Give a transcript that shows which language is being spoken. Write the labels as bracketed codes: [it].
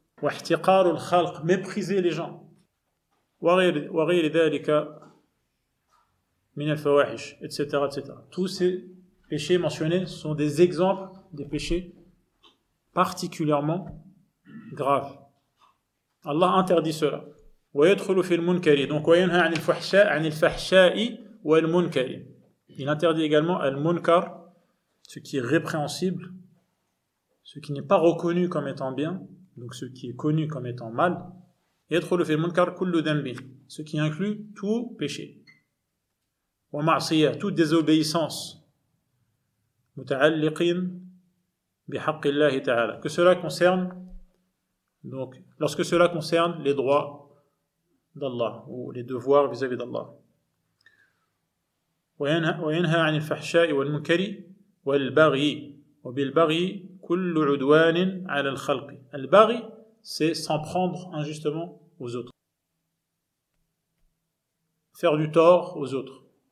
[ar] Wa ihtiqaru al-khalq, [fr] mépriser les gens. [ar] Wa ghayri dhalika min al-fawahish, [fr] etc., etc. Tous ces péchés mentionnés sont des exemples des péchés particulièrement graves. Allah interdit cela. [ar] ويدخل في المنكر, donc وينهى عن الفحشاء والمنكر. [fr] Il interdit également al-munkar, ce qui est répréhensible, ce qui n'est pas reconnu comme étant bien, donc ce qui est connu comme étant mal. [ar] يدخل في المنكر كل ذنب, [fr] ce qui inclut tout péché. [ar] ومعصية, [fr] toute désobéissance. [ar] متعلق بحق الله تعالى, [fr] que cela concerne, donc lorsque cela concerne les droits d'Allah ou les devoirs vis-à-vis d'Allah. [ar] وينهى عن الفحشاء والمنكر والبغي, وبالبغي كل عدوان على الخلق. [fr] البغي, c'est s'en prendre injustement aux autres, faire du tort aux autres.